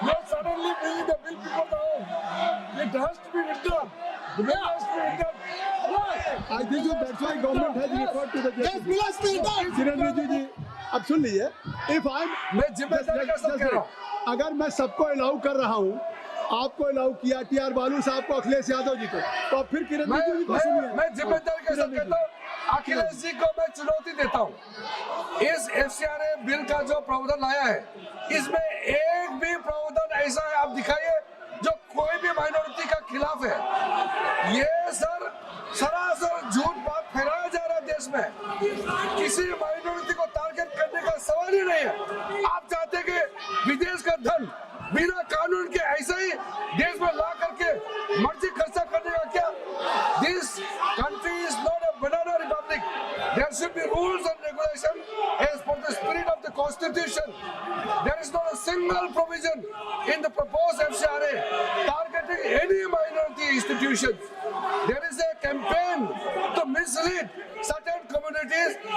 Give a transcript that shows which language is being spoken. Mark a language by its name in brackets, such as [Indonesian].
[English] Suddenly bringing the bill before the House. It has to be withdrawn. The bill has to be withdrawn. I think so that's why government has referred to the judge. [Hindi] किरण रिजिजू जी, अब सुन लीजिए। मैं जिम्मेदारी का सब कह रहा हूँ। अगर मैं सबको अलाउ कर रहा हूँ, आपको अलाउ किया, टीआर बालू साहब को, अखिलेश यादव जी को, तो फिर किरण रिजिजू जी को सुनिए। मैं जिम्मेदारी के साथ कहता हूँ, अखिलेश जी को मैं चुनौती देता हूँ। इस FCRA बिल का जो प्रावधान आया है, इसमें एक भी प्रावधान ऐसा है आप दिखाइए जो कोई भी माइनॉरिटी का खिलाफ है। ये सर सरासर झूठ बात फैलाया जा रहा है देश में। किसी माइनॉरिटी को टारगेट करने का सवाल ही नहीं है। आप चाहते कि विदेश का धन बिना कानून के ऐसा ही देश में ला करके मर्जी खर्चा करने का क्या? [English] This country is not a banana republic. There should be rules and regulations as per the spirit of the Constitution. There is not a single provision in the proposed FCRA targeting any minority institutions. There is a campaign to mislead certain communities.